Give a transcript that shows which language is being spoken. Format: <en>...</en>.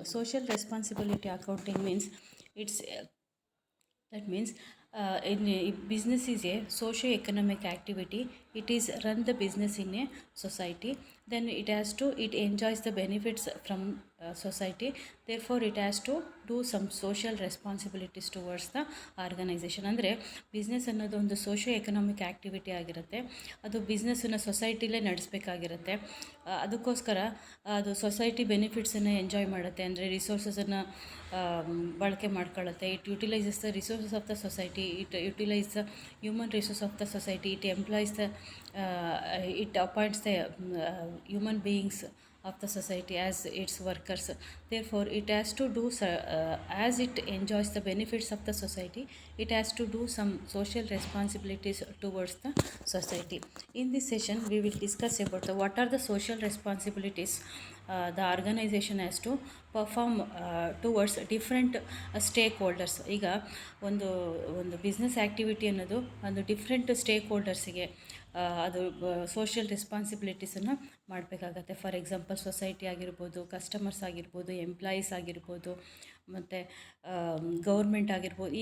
<en>Social responsibility accounting means it's that means in a business is a socio-economic activity. It is run the business in a society. Then it enjoys the benefits from society. Therefore, it has to do some social responsibilities towards the organisation.</en> <kn>ಅಂದರೆ business ಅನ್ನೋದು ಒಂದು socio economic activity ಆಗಿರುತ್ತೆ. ಅದು ಬಿಸ್ನೆಸ್ಸನ್ನು ಸೊಸೈಟಿಲೇ ನಡೆಸಬೇಕಾಗಿರುತ್ತೆ. ಅದಕ್ಕೋಸ್ಕರ ಅದು society ಬೆನಿಫಿಟ್ಸನ್ನು enjoy ಮಾಡುತ್ತೆ. ಅಂದರೆ ರಿಸೋರ್ಸಸನ್ನು ಬಳಕೆ ಮಾಡ್ಕೊಳ್ಳುತ್ತೆ.</kn> <en>It utilises the resources of the society, it utilise the human resource of the society, it employs the it appoints the human beings of the society as its workers. Therefore, it has to do as it enjoys the benefits of the society, it has to do some social responsibilities towards the society. In this session, we will discuss about what are the social responsibilities the organization has to perform towards different stakeholders.</en> <kn>ಈಗ ಒಂದು business activity ಅನ್ನೋದು ಒಂದು different stake ಹೋಲ್ಡರ್ಸಿಗೆ ಅದು social ರೆಸ್ಪಾನ್ಸಿಬಿಲಿಟೀಸನ್ನು ಮಾಡಬೇಕಾಗತ್ತೆ. For example society ಆಗಿರ್ಬೋದು, customers ಆಗಿರ್ಬೋದು, employees ಆಗಿರ್ಬೋದು, ಮತ್ತು ಗೌರ್ಮೆಂಟ್ ಆಗಿರ್ಬೋದು.</kn>